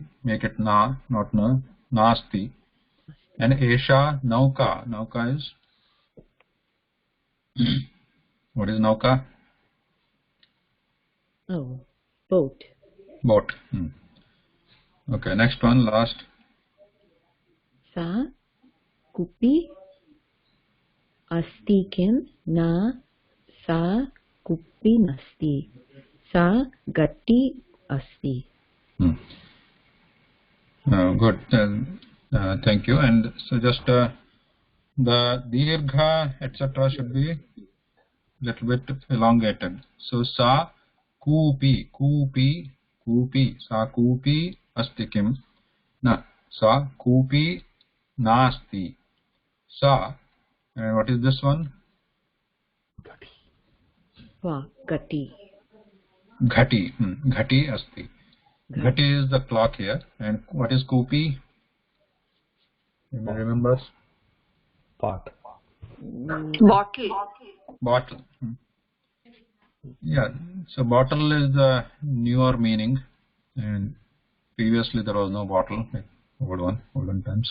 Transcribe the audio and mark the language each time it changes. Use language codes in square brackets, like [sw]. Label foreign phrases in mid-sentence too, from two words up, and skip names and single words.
[en] Make it na, not na. Nasti. And [sa] एषा नौका. [en] Nauka is. What is Nauka? Oh, boat. Boat. Okay, next one, last. [sa] सा कूपी अस्ति किं न सा कूपी नास्ति. सा घटी अस्ति. [en] Good. Thank you. And so just the dirgha, etc. should be little bit elongated. [sa] So सा कूपी, कूपी, कूपी, सा कूपी अस्ति किं न, सा कूपी नास्ति, सा, [en] and what is this one? Gati. [sa] घटी, घटी अस्ति. [en] Ghati is the clock here, and what is kupi? Anybody remembers? Pot. Bottle. Bottle. Yeah, so bottle is the newer meaning, and previously there was no bottle, like olden times.